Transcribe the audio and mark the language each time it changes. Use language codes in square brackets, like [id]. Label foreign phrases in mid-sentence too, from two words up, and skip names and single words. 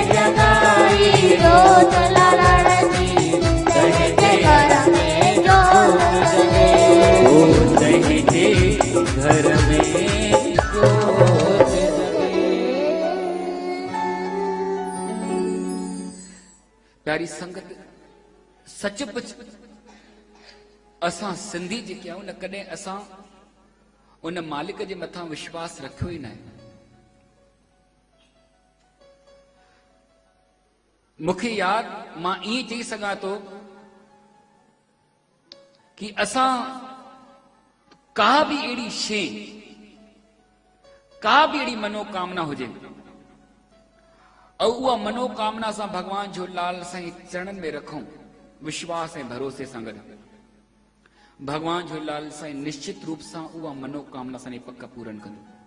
[sd] जगाई जोत लालड़ जी, तहीं जे घर में जोत जगे। ओ जहीं जे घर में जोत जगे। प्यारी संगत, सचमुच असां सिंधी जेके आहियूं न, कॾहिं असां उन मालिक जे मथां विश्वास रखियो ई न आहे। मूंखे यादि, मां ईअं चई सघां थो कि असां का भी अहिड़ी शइ, का भी अहिड़ी मनोकामना हुजे और उहा मनोकामना सां भगवान झूलेलाल साईं चरणनि में रखूं विश्वास ऐं भरोसे सां गॾु, भगवान झूलेलाल साईं निश्चित रूप सां उहा मनोकामना असांजी पक पूरन कंदो।